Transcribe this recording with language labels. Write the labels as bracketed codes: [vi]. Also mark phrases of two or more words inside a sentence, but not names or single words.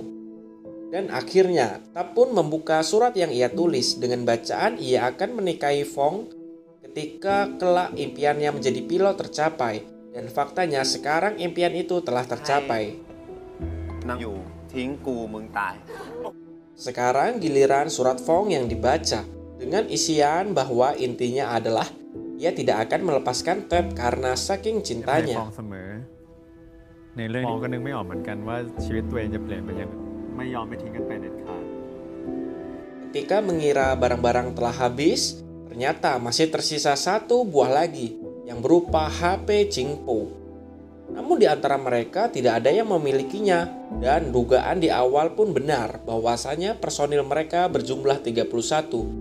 [id] Dan akhirnya, Tap pun membuka surat yang ia tulis dengan bacaan ia akan menikahi Fong ketika kelak impiannya menjadi pilot tercapai. Dan faktanya sekarang impian itu telah tercapai. Sekarang giliran surat Fong yang dibaca dengan isian bahwa intinya adalah ia tidak akan melepaskan Ted karena saking [th] ให้ [id] cintanya. [th] ฟองเสมอในเรื่องนี้ก็นึกไม่ออกเหมือนกันว่าชีวิตตัวเองจะเปลี่ยนไปยังไงไม่ยอมไปทิ้งกันไปเด็ดขาด [id] Ketika mengira barang-barang telah habis, ternyata masih tersisa satu buah lagi yang berupa HP Chingpo. Namun di antara mereka tidak ada yang memilikinya dan dugaan di awal pun benar bahwasanya personil mereka berjumlah 31.